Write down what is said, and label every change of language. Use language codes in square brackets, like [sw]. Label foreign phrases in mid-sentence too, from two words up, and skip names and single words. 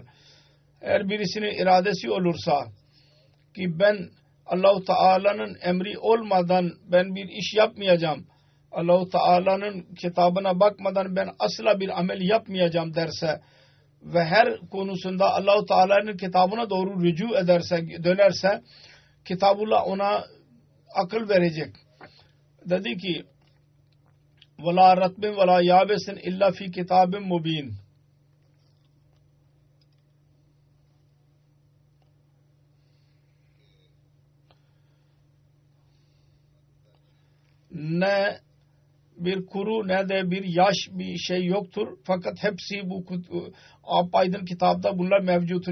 [tr] Eğer birisinin iradesi olursa ki ben Allah-u Teala'nın emri olmadan ben bir iş yapmayacağım, Allah-u Teala'nın kitabına bakmadan ben asla bir amel yapmayacağım derse ve her konusunda Allah-u Teala'nın kitabına doğru rücu ederse, dönerse kitabullah ona akıl verecek. Dedi ki [ar] وَلَا رَتْبٍ وَلَا يَابَسٍ اِلَّا فِي كِتَابٍ مُب۪ينٍ. [tr] Ne bir kuru ne de bir yaş bir şey yoktur. Fakat hepsi bu apaydın kitapta bunlar mevcuttur.